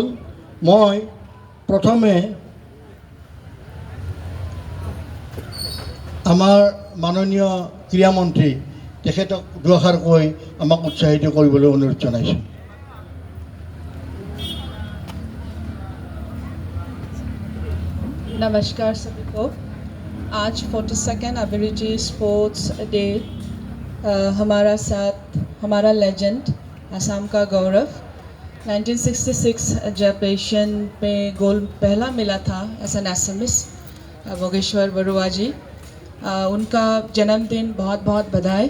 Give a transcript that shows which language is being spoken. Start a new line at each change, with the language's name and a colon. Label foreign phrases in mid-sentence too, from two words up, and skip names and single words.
Assamese: মই প্ৰথমে আমাৰ মাননীয় ক্ৰীড়া মন্ত্ৰী তেখেতক দুআষাৰ কৈ আমাক উৎসাহিত কৰিবলৈ অনুৰোধ জনাইছোঁ।
Hindi: नमस्कार सभी को। आज 42nd अभिरुचि
English: sports day
Hindi: हमारा साथ हमारा लेजेंड असम का गौरव 1966 जब एशियन में गोल्ड पहला मिला था एज एन एसएमएस भोगेश्वर बरुआ जी, उनका जन्मदिन बहुत बहुत बधाई।